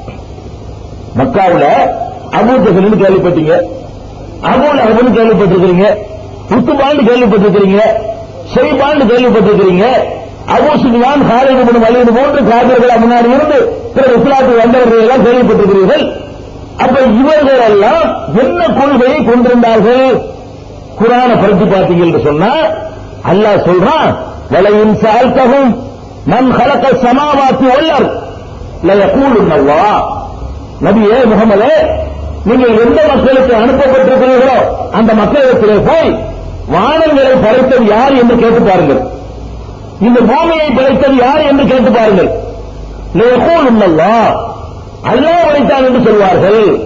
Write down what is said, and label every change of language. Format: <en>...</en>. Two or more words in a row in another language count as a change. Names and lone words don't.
<ta>மக்காவில் அபூ ஜஹல் கேள்விப்பட்டீங்க, அபூ லஹப் கேள்விப்பட்டிருக்கிறீங்க, உத்பான்னு கேள்விப்பட்டிருக்கிறீங்க, ஷைபான்னு கேள்விப்பட்டிருக்கிறீங்க, அபூ சுஃபியான், காலித் இப்னு வலீத் போன்ற காபிர்கள் முன்னாடி இருந்து பிறகு இஸ்லாத்துக்கு வந்தவர்கள் எல்லாம் கேள்விப்பட்டிருக்கிறீர்கள். அப்ப இவர்கள் எல்லாம் என்ன கொள்கையை கொண்டிருந்தார்கள்? குர்ஆனை படித்து பார்த்தீங்க என்று சொன்னா அல்லாஹ் சொல்றான்,</ta> <ar>ولئن سألتهم من خلق السماوات والارض ليقولن الله.</ar> <ta>நபியே முஹம்மதே, நீங்கள் எந்த மக்களுக்கு அனுப்பப்பட்டிருக்கிறீர்களோ அந்த மக்களிடத்திலே போய் வானங்களை படைத்தது யார் என்று கேட்டு பாருங்கள், இந்த பூமியை படைத்தது யார் என்று கேட்டு பாருங்கள்.</ta> <ar>ليقولن الله,</ar> <ta>அல்லாஹ் படைத்தான் என்று சொல்வார்கள்.</ta>